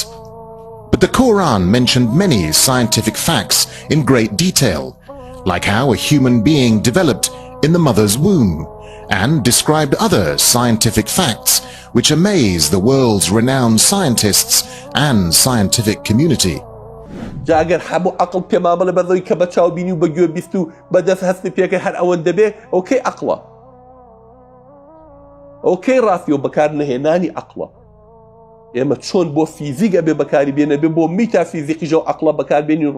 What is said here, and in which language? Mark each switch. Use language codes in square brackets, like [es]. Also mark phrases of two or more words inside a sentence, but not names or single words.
[en] But the Quran mentioned many scientific facts in great detail, like how a human being developed in the mother's womb, and described other scientific facts which amaze the world's renowned scientists and scientific community. [ckb] جاگر هەموو عقل پێما بڵێ بەدڵی کە بە چاو بینی و بە گوێ بیست و بەدەست هەستی پێکە هەر ئەوەندە بێ ئەوکەی عقڵە ئەوکەی ڕاستی و بەکار نەهێنانی عقڵە ئێمە چۆن بۆ فیزیک ئەبێ بەکاری بێنە بێ بۆ میتافیزیقیژە و عقڵە بەکاربێنین و